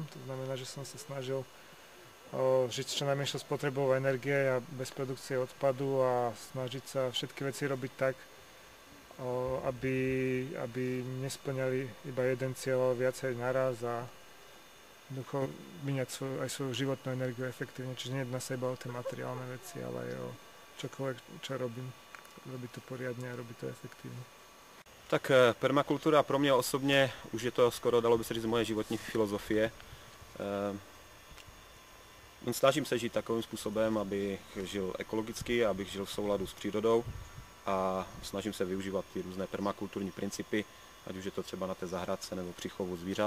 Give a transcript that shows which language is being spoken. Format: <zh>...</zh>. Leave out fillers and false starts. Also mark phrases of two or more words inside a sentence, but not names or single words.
<sk>To znamená, že som sa snažil žiť čo najmenšou spotrebou energie a bez produkcie odpadu a snažiť sa všetky veci robiť tak, aby nesplňali iba jeden cieľ, ale viacej naraz a jednoducho míňať aj svoju životnú energiu efektívne. Čiže nie jedná sa iba o tie materiálne veci, ale aj o čokoľvek, čo robím. Robiť to poriadne a robiť to efektívne.</sk> <cs>Tak permakultúra pro mě osobně, už je to skoro, dalo by se říct, moje životní filozofie. Snažím se žít takovým způsobem, abych žil ekologicky, abych žil v souladu s přírodou a snažím se využívat ty různé permakulturní principy, ať už je to třeba na té zahrádce nebo při chovu zvířat.</cs>